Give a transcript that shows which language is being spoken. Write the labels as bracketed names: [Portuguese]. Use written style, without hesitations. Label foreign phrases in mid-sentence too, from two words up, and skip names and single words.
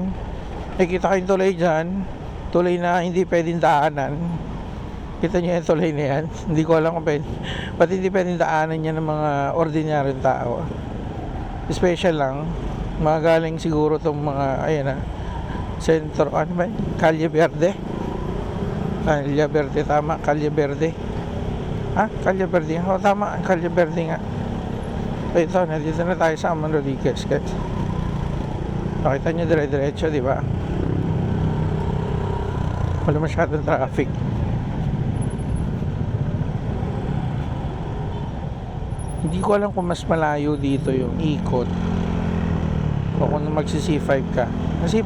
[Filipino] Nakikita kayong tulay dyan. Tulay na hindi pwedeng daanan. Kita nyo yung tulay na yan. Hindi ko alam kung pati hindi pwedeng daanan yan ng mga ordinaryong tao. Special lang. Mga galing siguro itong mga, ayan sentro, ano ba yun? Calle Verde. Calle Verde, tama. Calle Verde. Ha? Calle Verde. O, tama. Calle Verde nga. So ito, nandito na tayo sa Amang Rodriguez. Nakita nyo dire-diretso, di ba? Wala masyadong traffic. Hindi ko alam kung mas malayo dito yung ikot o kung magsi C5 ka.